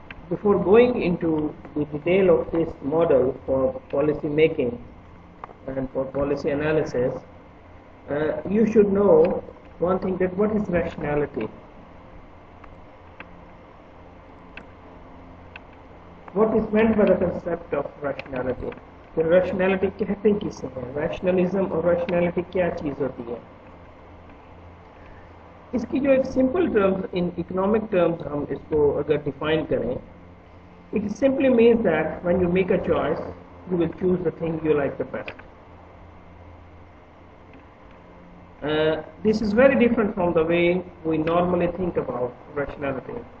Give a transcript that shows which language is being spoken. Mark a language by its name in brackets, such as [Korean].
[English] Before going into the detail of this model for policy making and for policy analysis, you should know one thing, that what is rationality? What is meant by the concept of rationality? [Hindi] कि rationality कहते किसे हैं? rationalism और rationality क्या चीज़ होती है? इसकी जो एक simple terms in economic terms हम इसको अगर डिफाइन करें, [English] it simply means that when you make a choice, you will choose the thing you like the best. This is very different from the way we normally think about rationality.